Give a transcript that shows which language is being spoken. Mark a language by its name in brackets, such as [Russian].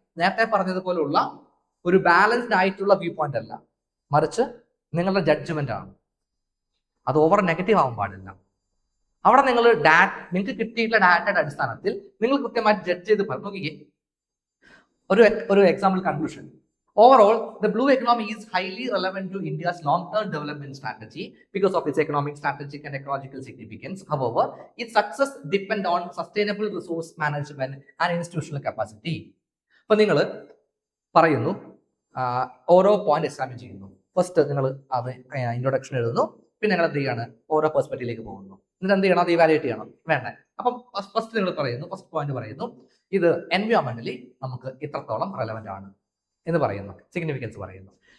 [Malayalam] നേരത്തെ പറഞ്ഞതുപോലുള്ള ഒരു ബാലൻസ്ഡ് ആയിട്ടുള്ള വ്യൂ പോയിന്റ് അല്ല, മറിച്ച് നിങ്ങളുടെ ജഡ്ജ്മെന്റ് ആണ്. അത് ഓവർ നെഗറ്റീവ് ആവാൻ പാടില്ല. അവിടെ നിങ്ങൾ നിങ്ങൾക്ക് കിട്ടിയിട്ടുള്ള ഡാറ്റയുടെ അടിസ്ഥാനത്തിൽ നിങ്ങൾ കൃത്യമായിട്ട് ജഡ്ജ് ചെയ്ത് നോക്കിക്കേ. ഒരു example conclusion. [English] Overall, the blue economy is highly relevant to India's long-term development strategy because of its economic, strategic and ecological significance. However, its success depends on sustainable resource management and institutional capacity. [Malayalam] അപ്പോൾ നിങ്ങൾ പറയുന്നു, ഓരോ point examine ചെയ്യുന്നു. First നിങ്ങൾ അത് introduction എഴുതുന്നു, പിന്നെ നിങ്ങൾ എന്ത് ചെയ്യാണ്? ഓരോ പെർസ്പെക്റ്റീവിലേക്ക് പോകുന്നു. എന്നിട്ട് എന്ത് ചെയ്യണം? അത് ഇവാലുവേറ്റ് ചെയ്യണം. വേണ്ട. അപ്പം ഫസ്റ്റ് നിങ്ങൾ പറയുന്നു, ഫസ്റ്റ് പോയിന്റ് പറയുന്നു, ഇത് എൻവയോൺമെന്റലി നമുക്ക് ഇത്രത്തോളം റെലവന്റ് ആണ് എന്ന് പറയുന്നു, സിഗ്നിഫിക്കൻസ് പറയുന്നു.